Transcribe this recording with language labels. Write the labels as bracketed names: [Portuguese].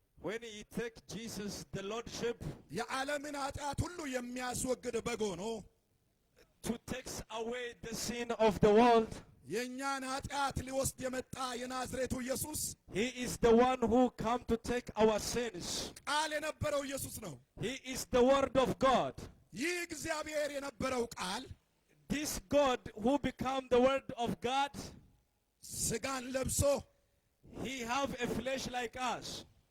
[English] When he take Jesus the lordship [Amharic] የዓለምን ኃጢአት ሁሉ የሚያስወግድ በግ ሆኖ [English] to take away the sin of the world, [Amharic] የእኛን ኃጢአት ሊወስድ የመጣ የናዝሬቱ ኢየሱስ [English] he is the one who come to take our sins. [Amharic] ቃል የነበረው ኢየሱስ ነው። [English] He is the word of God. [Amharic] ይህ እግዚአብሔር የነበረው ቃል [English] This God who become the word of God, [Amharic] ስጋን ለብሶ [English] he have a flesh like us.